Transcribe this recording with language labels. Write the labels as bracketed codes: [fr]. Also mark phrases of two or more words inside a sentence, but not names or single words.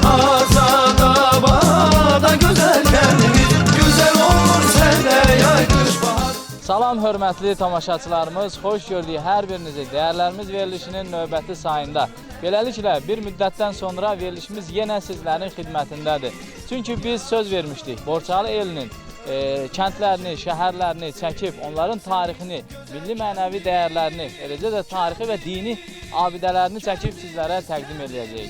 [tr] Azadabad'a güzel kendimiz, güzel olur sende yay kış bahar. [az] Salam hörmətli tamaşaçılarımız, xoş gördük hər birinizi dəyərlərimiz verilişinin növbəti sayında. Beləliklə, bir müddətdən sonra verilişimiz yenə sizlərin xidmətindədir. Çünki biz söz vermişdik, Borçalı elinin kəndlərini, şəhərlərini çəkib, onların tarixini, milli mənəvi dəyərlərini, eləcə də tarixi və dini abidələrini çəkib sizlərə təqdim edəcəyik.